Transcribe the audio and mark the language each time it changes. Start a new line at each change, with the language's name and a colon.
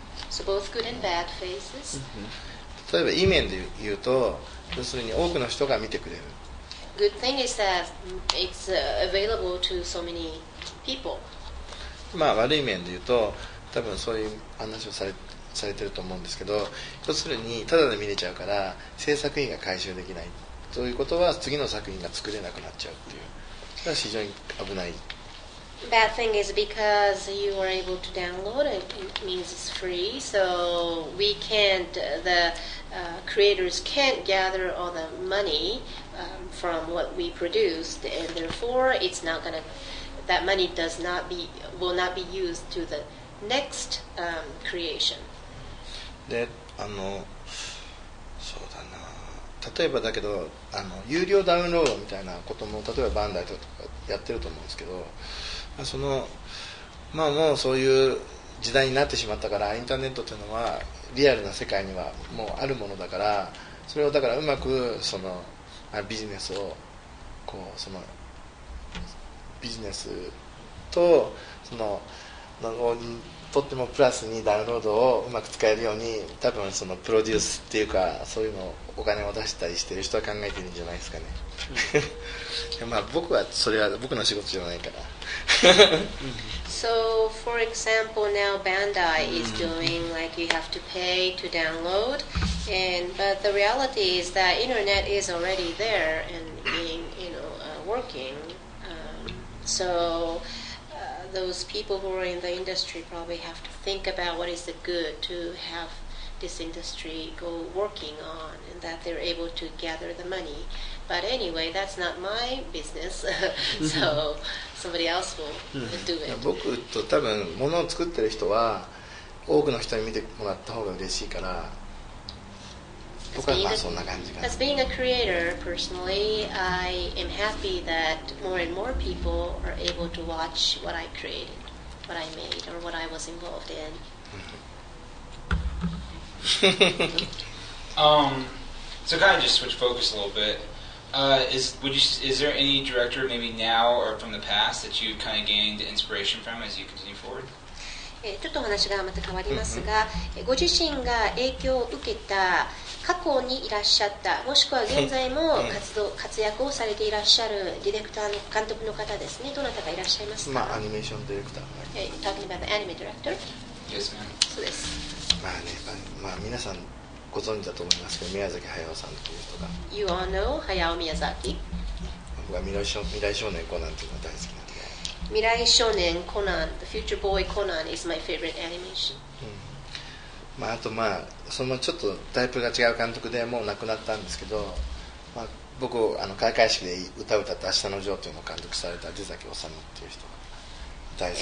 English: So both good and bad phases.
Japanese: 例えばいい面で言うと、要するに多くの人が見てくれる。
English: Good thing is that it's available to so many people.
Japanese: まあ悪い面で言うと、多分そういう話をされてると思うんですけど、要するにただで見れちゃうから制作費が回収できないということは次の作品が作れなくなっちゃうっていう、それは非常に危ない。
English: Bad thing is because you are able to download it, it means it's free, so we can't, the creators can't gather all the money from what we produced, and therefore it's not gonna, that money will not be used to the next creation.
Japanese: で、そうだな、例えばだけど有料ダウンロードみたいなことも例えばバンダイとかやってると思うんですけど、まあもうそういう時代になってしまったから、インターネットというのはリアルな世界にはもうあるものだから、それをだからうまくそのビジネスをそのビジネスとそのとってもプラスにダウンロードをうまく使えるように、多分そのプロデュースっていうかそういうのをお金を出したりしてる人は考えてるんじゃないですかね。まあ僕はそれは僕の仕事じゃないから。
English: So, for example, now Bandai is doing like you have to pay to download, but the reality is that internet is already there and being, working. So those people who are in the industry probably have to think about what is the good to have this industry go working on, and that they're able to gather the money. But anyway, that's not my business, so somebody else will do it.
Japanese: 僕と多分物を作ってる人は多くの人に見てもらった方が嬉しいから、僕はまあそんな感じかな。
English: As being a creator, personally, I am happy that more and more people are able to watch what I created, what I made, or what I was involved in. So kind of just switch focus a little bit. Is there any director maybe now or from the past that you kind of gained inspiration from as you continue forward?
Japanese: ちょっとお話がまた変わりますが、ご自身が影響を受けた過去にいらっしゃった、もしくは現在も活躍をされていらっしゃるディレクターの監督の方ですね、どなたかいらっしゃいますか？まあアニメーションディレクターが。
English: Talking about the anime director? Yes, ma'am.
Japanese: そうです。まあね、まあ皆さんご存知だと思いますけど、宮崎駿さんという人が。
English: You all know Hayao Miyazaki.
Japanese: 僕は未来少年コナンというのが大好きなんで。
English: 未来少年コナン The Future Boy Conan is my favorite animation.
Japanese: あとそのちょっとタイプが違う監督でもう亡くなったんですけど、僕開会式で歌を歌った「明日のジョー」というのを監督された出崎治っていう人が大好き。